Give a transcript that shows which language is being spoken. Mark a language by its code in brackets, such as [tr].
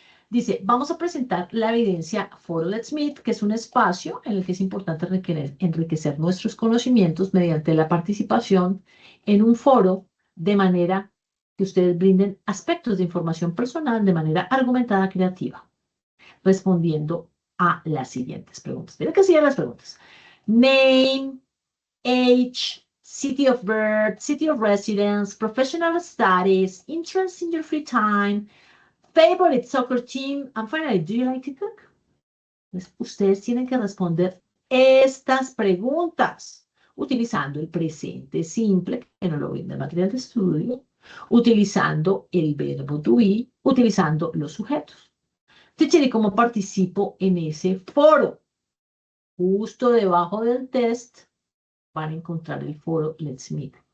[es] Dice, vamos a presentar la evidencia Foro Let's Meet, que es un espacio en el que es importante enriquecer nuestros conocimientos mediante la participación en un foro de manera que ustedes brinden aspectos de información personal de manera argumentada, creativa, respondiendo a las siguientes preguntas. Miren que siguen las preguntas. [en] Name, age, city of birth, city of residence, professional status, interests in your free time, favorite soccer team? And finally, do you like to cook? [es] Entonces, ustedes tienen que responder estas preguntas utilizando el presente simple, que nos lo brinda el material de estudio, utilizando el verbo to be, utilizando los sujetos. Teacher, ¿y cómo participo en ese foro? Justo debajo del test van a encontrar el foro Let's Meet.